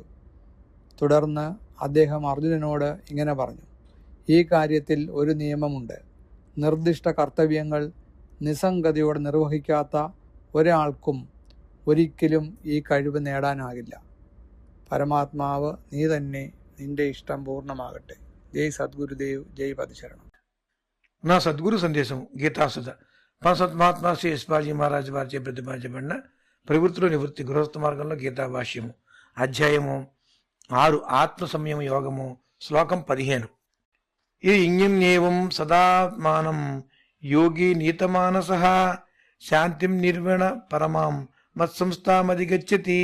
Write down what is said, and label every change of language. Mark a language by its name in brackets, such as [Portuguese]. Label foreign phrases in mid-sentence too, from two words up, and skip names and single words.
[Malayalam] തുടർന്ന് അദ്ദേഹം അർജുനനോട് ഇങ്ങനെ പറഞ്ഞു: ഈ കാര്യത്തിൽ ഒരു നിയമമുണ്ട്. നിർദ്ദിഷ്ട കർത്തവ്യങ്ങൾ നിസ്സംഗതയോടെ നിർവഹിക്കാത്ത ഒരാൾക്കും ഒരിക്കലും ഈ കഴിവ് നേടാനാകില്ല. പരമാത്മാവ് നീ തന്നെ, നിന്റെ ഇഷ്ടം പൂർണ്ണമാകട്ടെ. [Telugu] ജയ് సద్గురుదేవ్, జై పదశరణం. నా సద్గురు సందేశం గీతాసుధ పంచత్ మహాత్మా శ్రీ యశ్పాల్జీ మహారాజ్ వారిచే ప్రతిపాదించబడిన ప్రవృత్తిలో నివృత్తి గృహస్థ మార్గంలో గీతా భాష్యము అధ్యాయము 6 ఆత్మ సంయమ యోగము శ్లోకం 15. [Sanskrit] ఈ ఇంజన్యేవం సదాత్మానం యోగి నీతమానస శాంతిం నిర్వణ పరమాం మత్సంస్థామధిగచ్చతి.